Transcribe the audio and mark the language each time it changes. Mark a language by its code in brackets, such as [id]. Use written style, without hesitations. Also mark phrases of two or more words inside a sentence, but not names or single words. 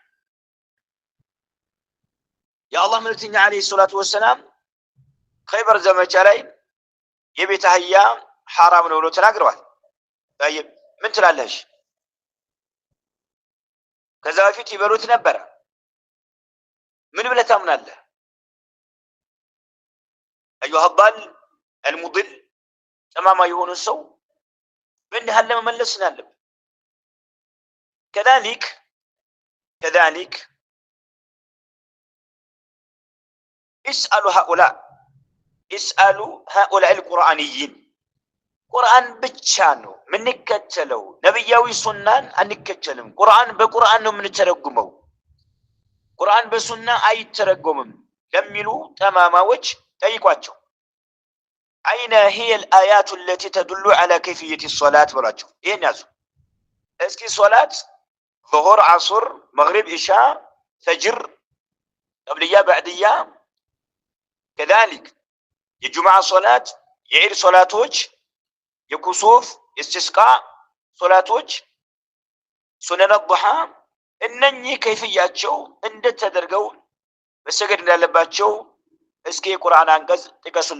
[am] የአላህ መልእክተኛ [ar] عليه الصلاة والسلام [am] ኸይበር ዘመቻ ላይ የቤት አህያ ሐራም ነው ብሎ ተናግረዋል። طيب ምን ትላለሽ? ከዛ በፊት ይበሉት ነበር። ምን ብለህ ታምናለህ? [ar] أيها الضال المضل تماما يهون السو [am] በእንዲህ ያለ መመለስ አለብን። [ar] كذلك اسألوا هؤلاء القرآنيين [am] ቁርአን ብቻ ነው የምንከተለው፣ ነብያዊ ሱናን አንከተልም። ቁርአን በቁርአን ነው የምንተረጉመው፣ ቁርአን በሱና አይተረጎምም ለሚሉ ጠማማዎች ጠይቋቸው። [ar] አይነ هي الآيات التي تدل على كيفية الصلاة [am] በሏቸው። ይሄን ያዙ እስኪ። ሶላት [ar] ظهر عصر مغرب عشاء فجر قبلية بعدية كذلك [am] የጁምዓ ሶላት የዒድ ሶላቶች የኩሱፍ የስቲስቃ ሶላቶች ሱነነ ዱሃ እነኚህ ከይፍያቸው እንዴት ተደርገው መሰገድ እንዳለባቸው እስኪ የቁርአን አንቀጽ ጥቀሱልን